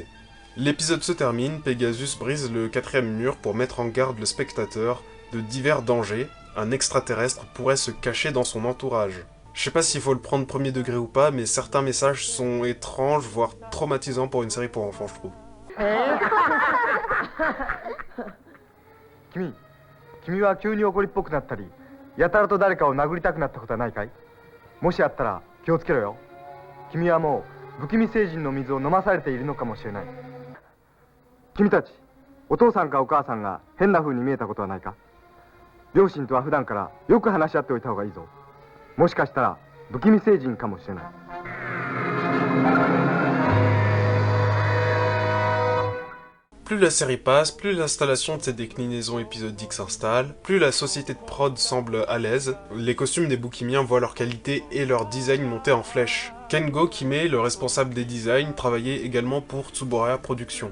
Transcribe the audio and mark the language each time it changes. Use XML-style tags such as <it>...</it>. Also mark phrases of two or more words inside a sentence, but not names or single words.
<fr>L'épisode se termine, Pegasus brise le 4e mur pour mettre en garde le spectateur de divers dangers, un extraterrestre pourrait se cacher dans son entourage. Je sais pas s'il faut le prendre premier degré ou pas, mais certains messages sont étranges, voire traumatisants pour une série pour enfants, je trouve.</fr> <ja>君は急に怒りっぽくなったり、やたらと誰かを殴りたくなったことはないかい？もしあったら気をつけろよ。君はもう不気味星人の水を飲まされているのかもしれない。君たち、お父さんかお母さんが変な風に見えたことはないか？両親とは普段からよく話し合っておいた方がいいぞ。もしかしたら不気味星人かもしれない。</ja> <fr>Plus la série passe, plus l'installation de ces déclinaisons épisodiques s'installe, plus la société de prod semble à l'aise, les costumes des boukimiens voient leur qualité et leur design monter en flèche. Kengo Kime, le responsable des designs, travaillait également pour Tsuburaya Productions.</fr>